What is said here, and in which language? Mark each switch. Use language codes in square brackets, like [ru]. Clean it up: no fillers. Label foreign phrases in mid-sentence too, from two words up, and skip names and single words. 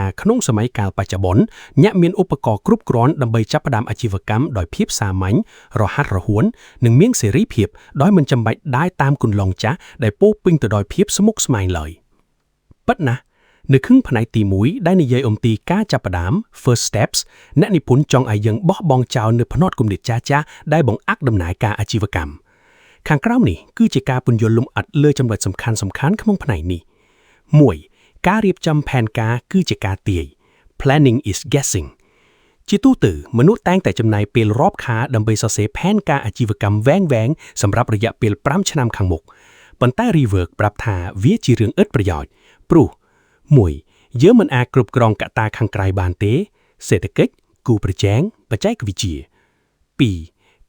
[km] ក្នុងសម័យកាលបច្ចុប្បន្នអ្នកមានឧបករណ៍គ្រប់គ្រាន់ដើម្បីចាប់ផ្ដើមអាជីវកម្មដោយភាពសាមញ្ញរហ័សរហួននិងមានសេរីភាពដោយមិនចាំបាច់ដើរតាមគន្លងចាស់ដែលពោរពេញទៅដោយភាពស្មុគស្មាញឡើយពិតណាស់នៅក្នុងផ្នែកទី1ដែលនិយាយអំពីការចាប់ផ្ដើម [en] First Steps [km] អ្នកនិពន្ធចង់ឲ្យយើងបោះបង់ចោលនៅផ្នត់គំនិតចាស់ៗដែលបង្អាក់ដំណើរការអាជីវកម្មខាងក្រោមនេះគឺជាការពន្យល់លម្អិតលើចំណុចសំខាន់ៗក្នុងផ្នែកនេះ 1. ការរៀបចំផែនការគឺជាការទាយ [en] Planning is guessing [km] ជាទូទៅមនុស្សតែងតែចំណាយពេលរាប់ខែដើម្បីសរសេរផែនការអាជីវកម្មវែងៗសម្រាប់រយៈពេល5ឆ្នាំខាងមុខប៉ុន្តែ Rework ប្រាប់ថាវាជារឿងឥតប្រយោជន៍ព្រោះ 1. យើងមិនអាចគ្រប់គ្រងកត្តាខាងក្រៅបានទេសេដ្ឋកិច្ចគូប្រជែងបច្ចេកវិទ្យា 2.